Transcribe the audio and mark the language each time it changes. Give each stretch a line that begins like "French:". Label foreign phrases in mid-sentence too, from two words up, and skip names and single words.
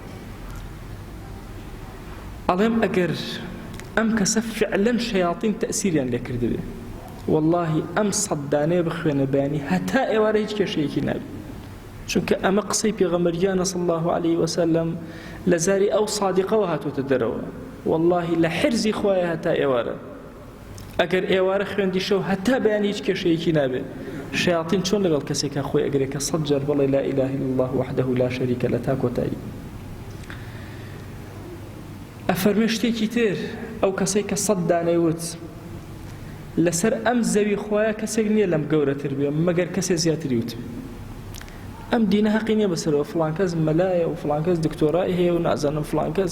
Central Kurdish: ئەڵێم ئەگەر ئەم کەسە فعلەن شەیاطین تەئسیریان لێ کردبێ، واللهی ئەم 100 دانەیە بخوێنە بەیانی هەتا ئێوارە هیچ کێشەیەکی نابێت، چونکە ئەمە قسەی پێغەمبەریانە
Arabic: صلی الله عليه وسلم
Central Kurdish: لە زاری ئەو صادقەوە هاتوتە دەرەوە، واللهی لە حرزی خوایە هەتا ئێوارە. ئەگەر ئێوارە خوێندی شەو هەتا بەیانی هیچ کێشەیەکی نابێت. شەیاطین چۆن لەگەڵ کەسێکە خۆی ئەگرێ کە 100 جار بڵێ
Arabic: لا إله إلا الله وحده لا شريك له
Central Kurdish: تا کۆتایی. ئەفەرمێ شتێکی تر، ئەو کەسەی کە 100 دانەی وت لەسەر ئەم زەوی خوایە کەسێک نییە لەم گەورەتر بێ مەگەر کەسێ زیاتری وت. ئەم دینە حەقی نییە بەسەرەوە فڵان کەس مەلایە و فڵان کەس دکتۆرای هەیە و نازانم فڵان کەس.